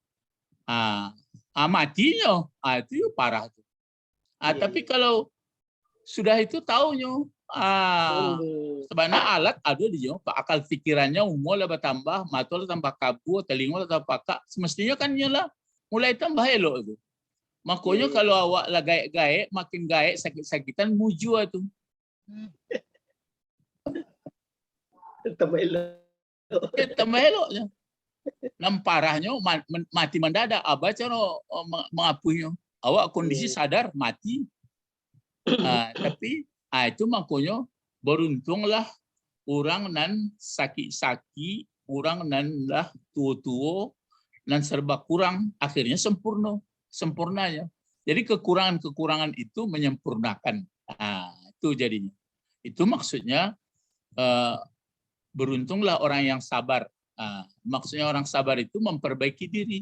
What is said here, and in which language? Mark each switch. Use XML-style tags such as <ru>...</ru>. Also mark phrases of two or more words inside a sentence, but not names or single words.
<id>Matinya, itu parah. Tapi kalau sudah itu tahunya, sebenarnya alat ada di sini, akal pikirannya umur lah bertambah, mata lah tambah kabur, telinga lah tambah pakak, semestinya kan nyala mulai tambah elok itu.</id> <min>Makanya kalau awak lah gaek-gaek, makin gaek sakit-sakitan muju itu.</min> <id>Tambah eloknya. Namparahnya mati mendadak, baca mengapuinya. Awak kondisi sadar mati. Tapi itu makanya beruntunglah orang nan sakit-sakit, orang nan lah tua-tua, nan serba kurang, akhirnya sempurnanya. Jadi kekurangan-kekurangan itu menyempurnakan. Itu jadinya. Itu maksudnya beruntunglah orang yang sabar. Maksudnya orang sabar itu memperbaiki diri.</id>